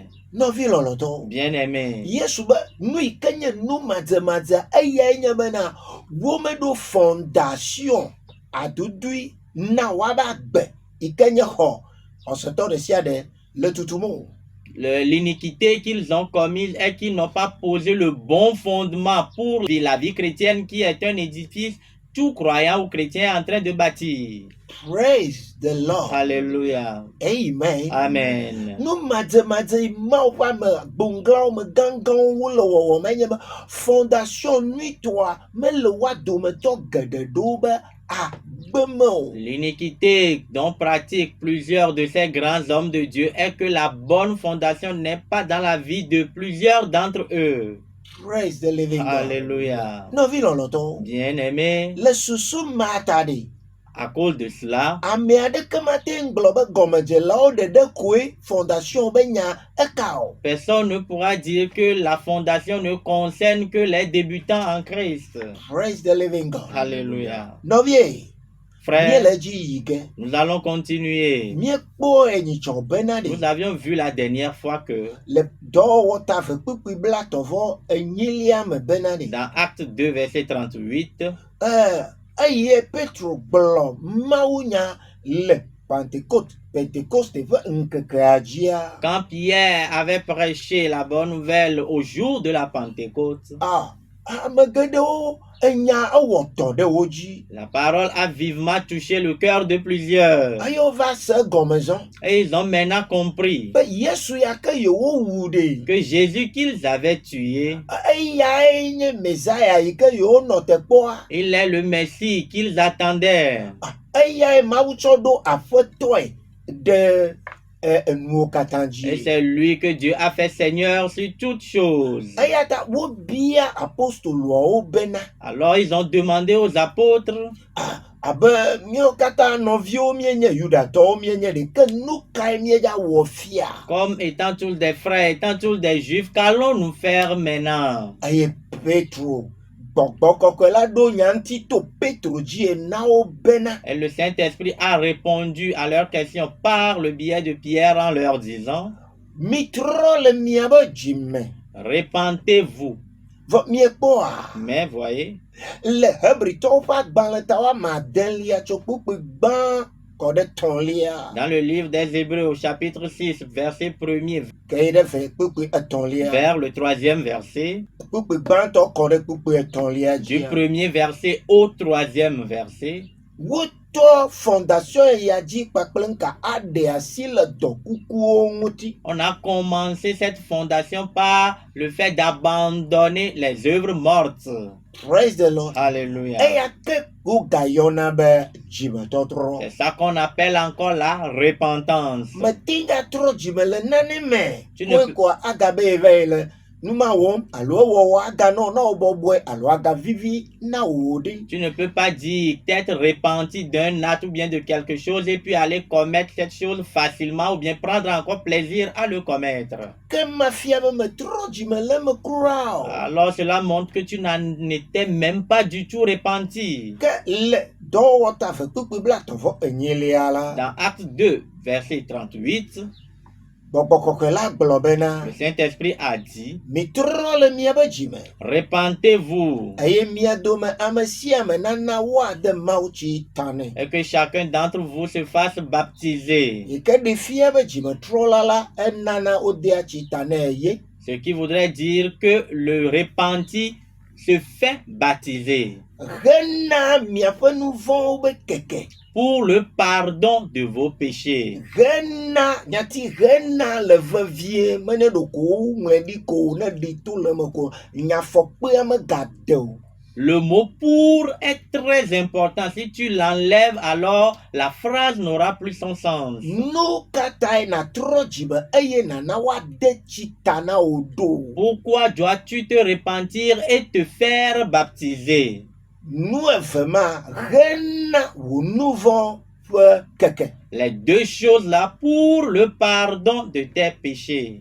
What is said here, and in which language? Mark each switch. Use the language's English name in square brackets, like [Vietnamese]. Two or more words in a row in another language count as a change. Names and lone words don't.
[French] Bien-aimé, l'iniquité qu'ils ont commise est qu'ils n'ont pas posé le bon fondement pour la vie chrétienne qui est un édifice tout croyant ou chrétien en train de bâtir. [English] Praise the Lord. [French] Alléluia. Amen. Amen. L'iniquité dont pratiquent plusieurs de ces grands hommes de Dieu est que la bonne fondation n'est pas dans la vie de plusieurs d'entre eux. [English] Praise the living God. [French] Alléluia. Bien-aimé, à cause de cela, personne ne pourra dire que la fondation ne concerne que les débutants en Christ. [English] Praise the living God. [French] Alléluia. Frères, [Ewe] míele dzi yi ge [French] nous allons continuer. [Ewe] míekpɔ enyidzɔ bena [French] Nous avions vu la dernière fois que [Ewe] le dɔwɔwɔ ta ve kpekpe bla tɔvɔ enyilia me bena [French] dans Acte 2, verset 38, [Ewe] eye Petro gblɔ mawunya le Pentecoste ƒe ŋkekea dzia. [French] quand Pierre avait prêché la bonne nouvelle au jour de la Pentecôte, [Ewe] Ame geɖewo enya ewɔ tɔ ɖe wo dzi. [French] la parole a vivement touché le cœur de plusieurs. [Ewe] Eye wova se egɔme zɔ [French] Et ils ont maintenant compris [Ewe] be Yesu ya ke yewowu ɖe [French] que Jésus qu'ils avaient tué, [Ewe] eyae nye Mesaya yi ke yewonɔ teƒea. [French] il est le Messie qu'ils attendaient. [Ewe] Eyae Mawu tsɔ ɖo aƒetɔe ɖe enuwo katã [French] Et [Ewe] dzi. [French] c'est lui que Dieu a fait Seigneur sur toutes choses. [Ewe] Eya ta wobia apostoloawo bena [French] Alors ils ont demandé aux apôtres, [Ewe] abe míawo katã nɔviwo míenye Yudatɔwo míenye ɖeke nu kae míedza wɔ fia. [French] comme étant tous des frères, étant tous des juifs, qu'allons-nous faire maintenant? [Ewe] Eye Petro gbɔgbɔ kɔkɔe la ɖo nya ŋuti to Petro dzi na wo bena [French] Et le Saint-Esprit a répondu à leurs questions par le biais de Pierre en leur disant, [Ewe] mitrɔ le miabe dzime. [French] répentez-vous. [Ewe] Vɔ miekpɔa [French] Mais voyez, [Ewe] le Hebritɔwo ƒe agbalẽ ta wa madelia tso kpukpe gbã kɔ ɖe tɔ̃lia. [French] dans le livre des Hébreux au chapitre 6, verset 1er [Ewe] Ke yi ɖe ve kpukpe etɔ̃lia. [French] vers le 3e verset, [Ewe] Kpukpe gbãtɔ kɔ ɖe kpukpe etɔ̃lia [French] du [Ewe] dzi. [French] 1er verset au 3e verset, [Ewe] Wotɔ fondation ya dzi kpakple ŋka aɖe asi le dɔ kukuwo ŋuti. [French] on a commencé cette fondation par le fait d'abandonner les œuvres mortes. [English] Praise the Lord. [French] Alléluia. [Ewe] Eya ke wogayɔna be dzimetɔtrɔ. [French] C'est ça qu'on appelle encore la repentance. [Ewe] Mete gatrɔ dzime le nane me. [French] Tu ne [Ewe] Koe [French] peux- [Ewe] koa agabe eve le numa wɔm alo ewɔwɔ aganɔ na wo bɔbɔe alo agavivi na wo ɖe. [French] Tu ne peux pas dire t'être repenti d'un acte ou bien de quelque chose et puis aller commettre cette chose facilement ou bien prendre encore plaisir à le commettre. [Ewe] Ke mafia be metrɔ dzime le me kura o. [French] Alors cela montre que tu n'en étais même pas du tout repenti. [Ewe] Ke le dɔwɔwɔ ta ve kpekpe bla tɔvɔ enyilia la. [French] Dans Acte 2, verset 38, [Ewe] Gbɔgbɔ kɔkɔe la gblɔ bena [French] le Saint-Esprit a dit, [Ewe] mitrɔ le miabe dzime. [French] repentez-vous [Ewe] Eye mia dome ame sia ame nana woade Mawu tsi ta nɛ. [French] et que chacun d'entre vous se fasse baptiser. [Ewe] Yi ke ɖe fia be dzimetrɔla la enana wodea tsi ta nɛ ye. [French] Ce qui voudrait dire que le repenti se fait baptiser [Ewe] Hena miaƒe nu vɔ̃wo be keke. [French] pour le pardon de vos péchés. [Ewe] Hena nyati hena le vevie menye ɖoko ŋlẽ ɖi ko ne ɖi to le me ko nyafɔkpea megade o. [French] Le mot pour est très important. Si tu l'enlèves, alors la phrase n'aura plus son sens. [Ewe] Nu katãe natrɔ dzime eye nana woade tsi ta na wo ɖo. [French] Pourquoi dois-tu te repentir et te faire baptiser? [Ewe] Nu eve ma hena wò nu vɔ̃ ƒe keke. [French] Les deux choses là pour le pardon de tes péchés.